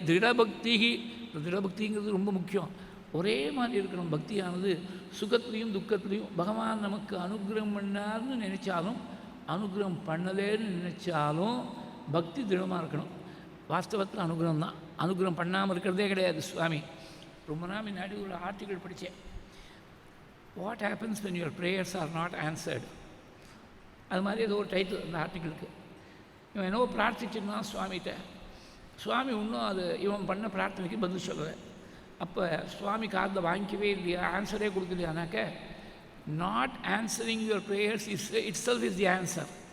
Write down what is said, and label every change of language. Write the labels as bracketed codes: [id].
[ta] திடபக்திங்கிறது ரொம்ப முக்கியம். ஒரே மாதிரி இருக்கணும் பக்தியானது. சுகத்துலேயும் துக்கத்துலேயும் பகவான் நமக்கு அனுகிரகம் பண்ணார்னு நினச்சாலும் அனுகிரகம் பண்ணலேன்னு நினச்சாலும் பக்தி திடமாக இருக்கணும். வாஸ்தவத்தில் அனுகிரகம் தான். அனுகிரகம் பண்ணாமல் இருக்கிறதே கிடையாது. சுவாமி ரொம்ப நாள் முன்னாடி ஒரு ஆர்டிக்கிள் படித்தேன். [en] What happens when your prayers are not answered. [ta] அது மாதிரி ஏதோ ஒரு டைட்டில் அந்த ஆர்டிக்கிளுக்கு. இவன் என்னவோ பிரார்த்திச்சிருந்தான் சுவாமிகிட்ட. சுவாமி இன்னும் அது இவன் பண்ண பிரார்த்தனைக்கு பதில் சொல்லுவேன். அப்போ சுவாமி காதில் வாங்கிக்கவே இல்லையா, ஆன்சரே கொடுக்கலையானாக்க, [en] Not answering your prayers itself is the answer.